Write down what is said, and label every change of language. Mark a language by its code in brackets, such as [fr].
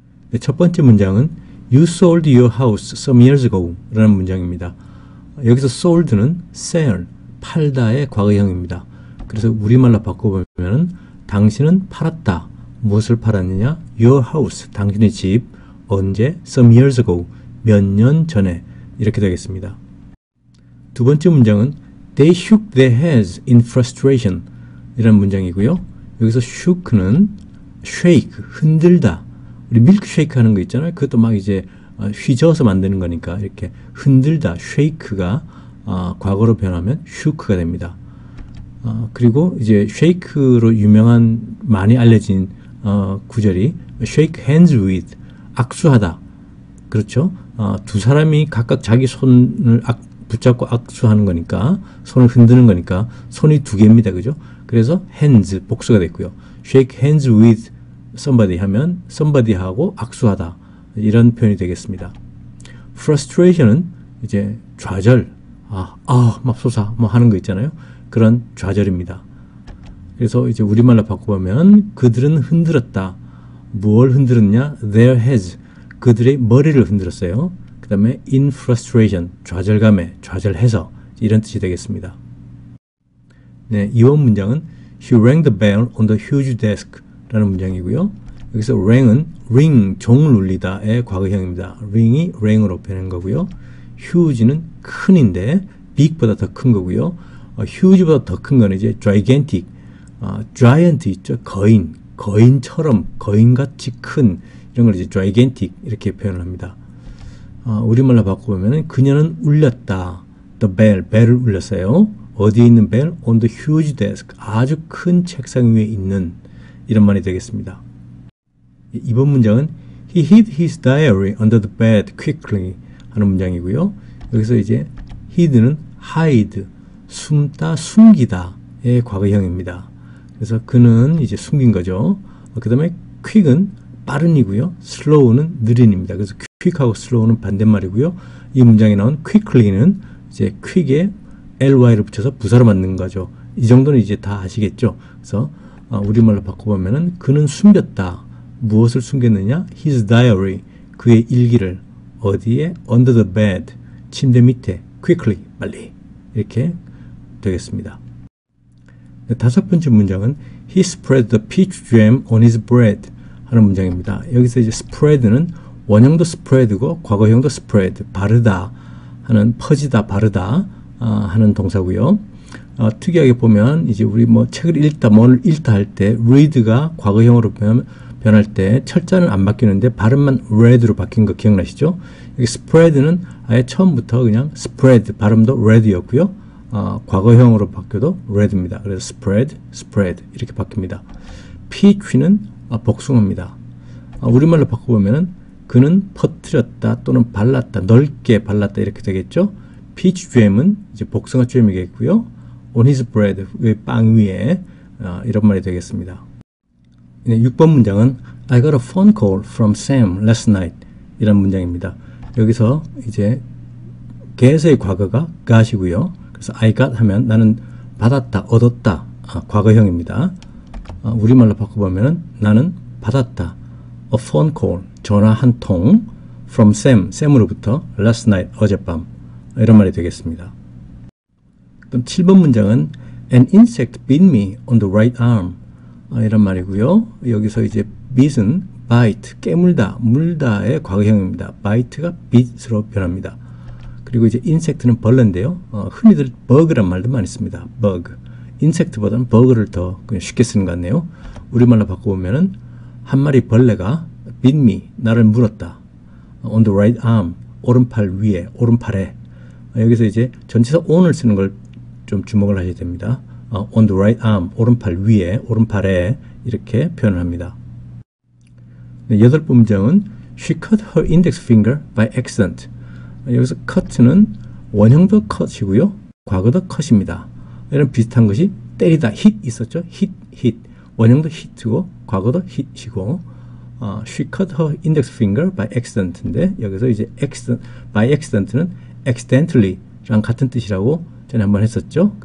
[ko] 네, 첫 번째 문장은 [en] You sold your house some years ago [ko] 라는 문장입니다. 여기서 sold는 sell, 팔다의 과거형입니다. 그래서 우리말로 바꿔보면 당신은 팔았다. 무엇을 팔았느냐? [en] Your house, [ko] 당신의 집. 언제? [en] Some years ago, [ko] 몇 년 전에. 이렇게 되겠습니다. 두 번째 문장은 [en] They shook their heads in frustration [ko] 이라는 문장이고요. 여기서 shook는 shake, 흔들다. 우리 밀크쉐이크 하는 거 있잖아요. 그것도 막 이제 휘저어서 만드는 거니까 이렇게 흔들다, shake가 과거로 변하면 shook가 됩니다. 그리고 이제 shake로 유명한, 많이 알려진 구절이 [en] shake hands with, [ko] 악수하다. 그렇죠? 두 사람이 각각 자기 손을 붙잡고 악수하는 거니까, 손을 흔드는 거니까 손이 두 개입니다. 그죠? 그래서 hands 복수가 됐고요. [en] shake hands with somebody [ko] 하면 somebody하고 악수하다, 이런 표현이 되겠습니다. frustration은 이제 좌절, 맙소사 뭐 하는 거 있잖아요. 그런 좌절입니다. 그래서 이제 우리말로 바꿔보면 그들은 흔들었다. 무엇을 흔들었냐? [en] Their heads, [ko] 그들의 머리를 흔들었어요. 그 다음에 [en] in frustration, [ko] 좌절감에, 좌절해서, 이런 뜻이 되겠습니다. 네, 이번 문장은 [en] He rang the bell on the huge desk [ko] 라는 문장이고요. 여기서 rang은 ring, 종을 울리다의 과거형입니다. ring이 rang으로 변한 거고요. huge는 큰인데 big보다 더 큰 거고요. huge보다 더 큰 거는 이제 gigantic, giant 있죠. 거인처럼, 거인같이 큰, 이런 걸 이제 gigantic 이렇게 표현을 합니다. 우리말로 바꿔보면 그녀는 울렸다. [en] The bell, [ko] 벨을 울렸어요. 어디에 있는 벨? [en] On the huge desk, [ko] 아주 큰 책상 위에 있는, 이런 말이 되겠습니다. 이번 문장은 [en] He hid his diary under the bed quickly [ko] 하는 문장이고요. 여기서 이제 hid는 hide, 숨다, 숨기다의 과거형입니다. 그래서 그는 이제 숨긴 거죠. 그 다음에 quick은 빠른이고요. slow는 느린입니다. 그래서 quick하고 slow는 반대말이고요. 이 문장에 나온 quickly는 이제 quick에 ly를 붙여서 부사로 만든 거죠. 이 정도는 이제 다 아시겠죠. 그래서 우리말로 바꿔보면은 그는 숨겼다. 무엇을 숨겼느냐? [en] His diary, [ko] 그의 일기를 어디에? [en] Under the bed, [ko] 침대 밑에. Quickly, 빨리. 이렇게 되겠습니다. 네, 다섯 번째 문장은 [en] He spread the peach jam on his bread [ko] 하는 문장입니다. 여기서 이제 spread는 원형도 spread고 과거형도 spread, 바르다 하는, 퍼지다, 바르다 하는 동사고요. 특이하게 보면 이제 우리 뭐 책을 읽다, 뭘 읽다 할 때 read가 과거형으로 변할 때 철자는 안 바뀌는데 발음만 read로 바뀐 거 기억나시죠? 여기 spread는 아예 처음부터 그냥 spread, 발음도 read였고요. 과거형으로 바뀌어도 read입니다. 그래서 spread, spread 이렇게 바뀝니다. peach는 복숭아입니다. 우리말로 바꿔보면은 그는 퍼뜨렸다 또는 발랐다, 넓게 발랐다 이렇게 되겠죠? peach jam은 이제 복숭아 잼이겠고요. [en] on his bread, [ko] 빵 위에 이런 말이 되겠습니다. 6번 문장은 [en] I got a phone call from Sam last night [ko] 이런 문장입니다. 여기서 이제 get의 과거가 got이고요. 그래서 [en] I got [ko] 하면 나는 받았다, 얻었다, 과거형입니다. 우리말로 바꿔보면 나는 받았다, [en] a phone call, [ko] 전화 한 통, [en] from Sam, [ko] 샘으로부터 [en] last night, [ko] 어젯밤 이런 말이 되겠습니다. 그럼 7번 문장은 [en] An insect bit me on the right arm [ko] 이런 말이고요. 여기서 이제 bit은 bite, 깨물다, 물다의 과거형입니다. bite가 bit으로 변합니다. 그리고 이제 insect는 벌레인데요. 흔히들 bug란 말도 많이 씁니다. [en] bug. [ko] insect보다는 bug를 더 그냥 쉽게 쓰는 것 같네요. 우리말로 바꿔보면은 한 마리 벌레가 [en] bit me, [ko] 나를 물었다. [en] on the right arm, [ko] 오른팔 위에, 오른팔에. 여기서 이제 전치사 on을 쓰는 걸 좀 주목을 하셔야 됩니다. [en] on the right arm, [ko] 오른팔 위에, 오른팔에 이렇게 표현을 합니다. 네, 8번 문장은 [en] She cut her index finger by accident. 여기서 cut는 원형도 cut이고요. 과거도 cut입니다. 이런 비슷한 것이 때리다, hit 있었죠? hit. 원형도 hit고 과거도 hit이고 She cut her index finger by accident 인데 여기서 이제 by accident는 accidentally 랑 같은 뜻이라고 전에 한번 했었죠.